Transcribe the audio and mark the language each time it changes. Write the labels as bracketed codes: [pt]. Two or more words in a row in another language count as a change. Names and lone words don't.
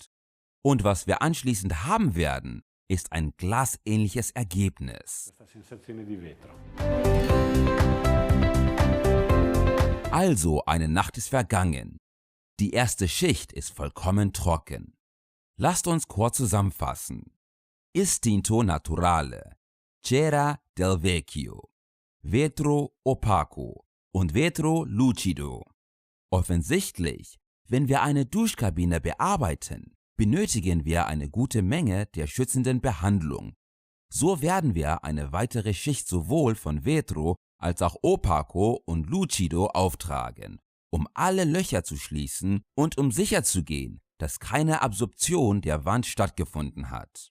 [de] Und was wir anschließend haben werden, ist ein glasähnliches Ergebnis. Also, eine Nacht ist vergangen. Die erste Schicht ist vollkommen trocken. Lasst uns kurz zusammenfassen. Istinto Naturale. Cera del Vecchio, Vetro Opaco und Vetro Lucido. Offensichtlich, wenn wir eine Duschkabine bearbeiten, benötigen wir eine gute Menge der schützenden Behandlung. So werden wir eine weitere Schicht sowohl von Vetro als auch Opaco und Lucido auftragen, um alle Löcher zu schließen und um sicherzugehen, dass keine Absorption der Wand stattgefunden hat.